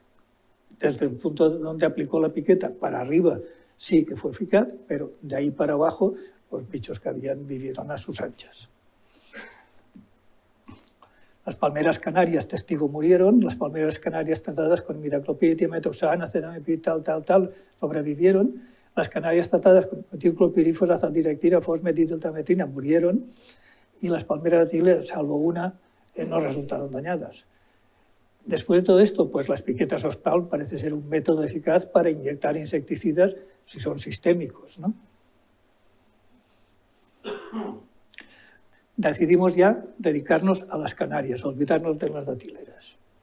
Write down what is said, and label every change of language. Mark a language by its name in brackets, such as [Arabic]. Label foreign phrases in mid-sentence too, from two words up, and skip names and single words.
[Spanish] Desde el punto donde aplicó la piqueta para arriba sí que fue eficaz, pero de ahí para abajo los bichos que habían vivieron a sus anchas. Las palmeras canarias testigo murieron, las palmeras canarias tratadas con imidacloprid, tiametoxan, acetamiprid, tal, sobrevivieron. Las canarias tratadas con metilclopirifos, azadiractina, fosmet y deltametrina murieron. Y las palmeras datileras, salvo una, no resultaron dañadas. Después de todo esto, pues las piquetas OSPAL parece ser un método eficaz para inyectar insecticidas si son sistémicos, ¿no? Decidimos ya dedicarnos a las canarias, olvidarnos de las datileras.